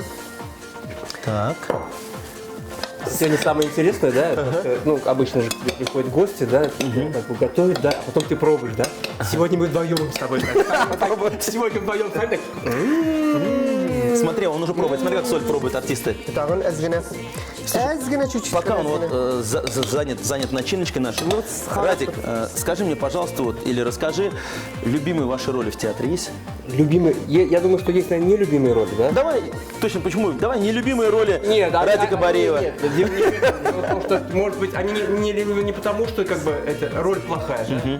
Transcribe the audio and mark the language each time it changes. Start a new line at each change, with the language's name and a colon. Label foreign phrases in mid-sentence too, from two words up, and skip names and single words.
Russian: Так. Сегодня самое интересное, да, ну, обычно же к тебе приходят гости, да, как бы готовят, да, а потом ты пробуешь, да. Сегодня мы вдвоем с тобой. Сегодня вдвоем, Смотри, он уже пробует. Смотри, как соль пробуют артисты.
Tatar: Тагын әзгене. Әзгене чуть-чуть.
Russian: Пока он
Tatar: әзгене.
Russian: вот занят начиночкой нашей. Ну, Радик, скажи мне, пожалуйста, вот, или расскажи, любимые ваши роли в театре есть? Любимые, я думаю, что есть, наверное, нелюбимые роли, да? Давай, точно, почему? Давай, нелюбимые роли Нет, Радика Бореева. Нет, дело в том, что, может быть, они не потому, что как бы эта роль плохая, да?